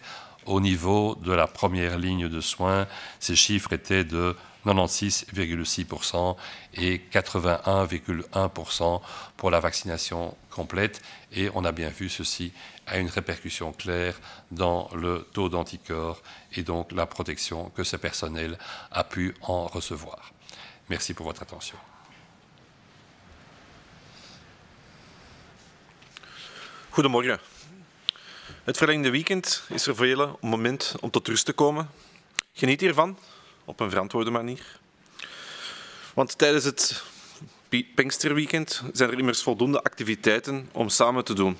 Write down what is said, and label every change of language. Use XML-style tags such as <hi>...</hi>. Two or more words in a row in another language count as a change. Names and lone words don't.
<fr>Au niveau de la première ligne de soins, ces chiffres étaient de 96,6% et 81,1% pour la vaccination complète. Et on a bien vu ceci a une répercussion claire dans le taux d'anticorps et donc la protection que ce personnel a pu en recevoir. Merci pour votre attention.</fr> <nl>Goedemorgen. Het verlengde weekend is voor velen een moment om tot rust te komen. Geniet hiervan op een verantwoorde manier. Want tijdens het Pinksterweekend zijn er immers voldoende activiteiten om samen te doen.</nl>